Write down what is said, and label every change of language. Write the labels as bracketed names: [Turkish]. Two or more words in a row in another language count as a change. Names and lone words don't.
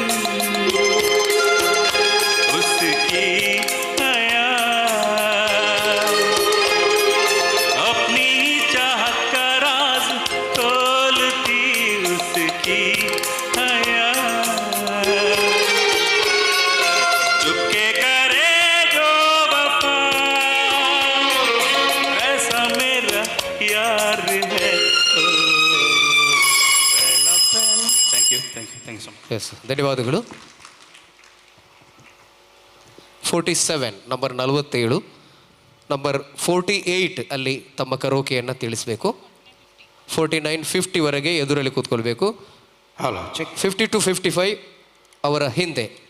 [Hindi] उसकी हया अपनी चाहत का राज तोलती, उसकी हया चुपके करे जो वफा ऐसा मेरा यार है। पहला पहला [English] thank you so much. [Kannada] ಎಸ್, ಧನ್ಯವಾದಗಳು. 47 ನಂಬರ್ 47, ನಂಬರ್ 48 ಅಲ್ಲಿ ತಮ್ಮ ಕರೋಕೆಯನ್ನು ತಿಳಿಸಬೇಕು. 49 50ವರೆಗೆ ಎದುರಲ್ಲಿ ಕೂತ್ಕೊಳ್ಬೇಕು. 50 to 55 ಅವರ ಹಿಂದೆ.